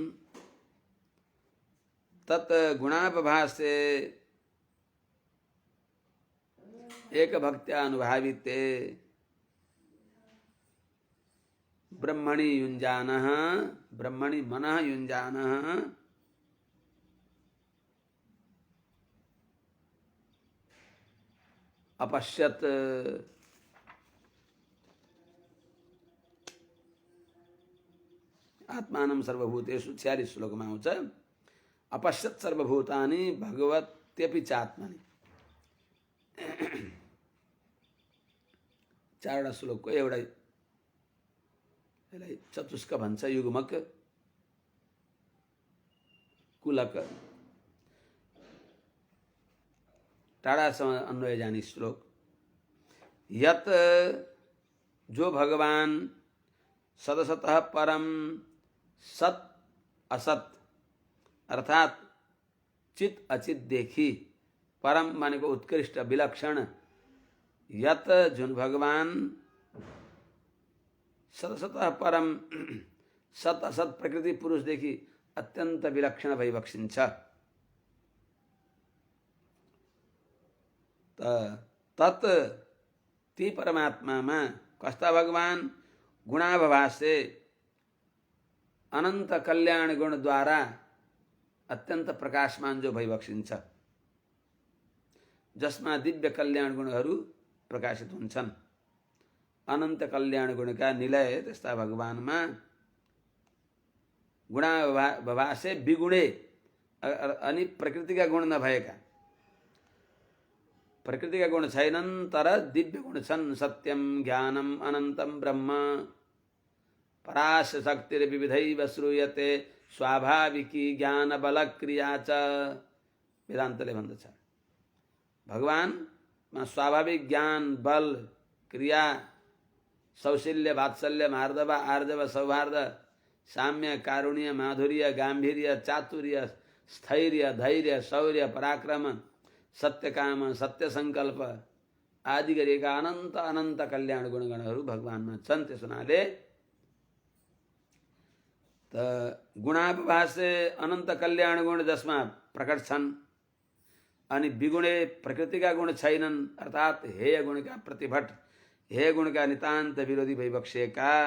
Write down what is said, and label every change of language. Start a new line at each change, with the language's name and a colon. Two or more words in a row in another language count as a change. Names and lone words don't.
Sanskrit: तत् गुणाभासे एक भक्त्यानुभाविते ब्रह्मणि युञ्जानः, ब्रह्मणि मनः युञ्जानः अपश्यत्। आत्मानं सर्वभूतेषु
Nepali: 46 श्लोकमा आउँछ।
Sanskrit: अपश्यत् सर्वभूतानि भगवत्यपि चात्मनि।
Nepali: 4वटा श्लोकको एउटा यसलाई चतुष्क भन्छ, युग्मक कुलक टाढासम्म अन्वय जाने श्लोक। यत जो भगवान
Sanskrit: सदसतः परम सत असत
Nepali: अर्थात चित अचित देखी, परम मानेको उत्कृष्ट विलक्षण, यत जुन भगवान
Sanskrit: सदसतः परम सत असत
Nepali: प्रकृति पुरुषदेखि अत्यन्त विलक्षण भइबक्सिन्छ। तत् ती परमात्मामा कस्ता भगवान गुणाभासे अनंत कल्याण गुण द्वारा अत्यंत प्रकाशमान जो भइबक्सिन्छ, जसमा दिव्य कल्याण गुणहरू प्रकाशित हुन्छन्। अनंत कल्याण गुणका निलय त्यस्ता भगवानमा गुणाभासे विगुणे अनि प्रकृतिका गुण नभएका, प्रकृतिका गुण छैनन् तर दिव्य गुण छन्।
Sanskrit: सत्यम ज्ञानम अनन्तम ब्रह्म पराश शक्तिर विविधैव श्रूयते स्वाभाविकी ज्ञान बल क्रिया च।
Nepali: वेदान्तले भन्दछ भगवानमा स्वाभाविक ज्ञान बल क्रिया सौशील्य वात्सल्य मार्दव आर्जव सौहार्द साम्य कारुण्य माधुर्य गांभीर्य चातुर्य स्थैर्य धैर्य शौर्य पराक्रम सत्य काम सत्य संकल्प आदि गरिएका अनंत अनंत कल्याण गुणगणहरू भगवानमा छन्। त्यस हुनाले गुणाभासे अनंत कल्याण गुण जसमा प्रकट छन् अनि विगुणे प्रकृतिका गुण छैनन्, अर्थात हेय गुणका प्रतिभट हेय गुणका नितान्त विरोधी भइबक्सेका,